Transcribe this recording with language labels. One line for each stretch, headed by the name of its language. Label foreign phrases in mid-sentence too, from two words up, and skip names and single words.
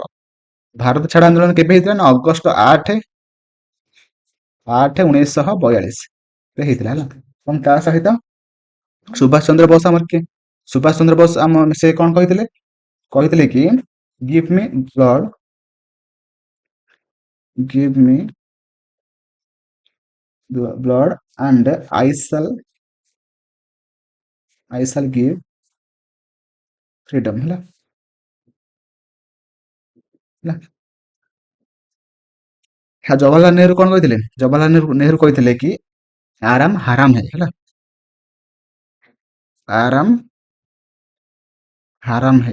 Odia: ଭାରତ ଛାଡ ଆନ୍ଦୋଳନ କେବେ ହେଇଥିଲା ନା ଅଗଷ୍ଟ 8, 1942 ହେଇଥିଲା ହେଲା। ଏବଂ ତା ସହିତ ସୁଭାଷ ଚନ୍ଦ୍ର ବୋଷ ଆମର କିଏ? ସୁଭାଷ ଚନ୍ଦ୍ର ବୋଷ ସେ କ'ଣ କହିଥିଲେ? କହିଥିଲେ କି
English: give me blood and I shall give freedom
Odia: ହେଲା। ଜବାହରଲାଲ ନେହେରୁ କ'ଣ କହିଥିଲେ? ଜବାହରଲାଲ ନେହେରୁ କହିଥିଲେ କି
Hindi: आराम हराम है
Odia: ହେଲା।
Hindi: आराम हराम है।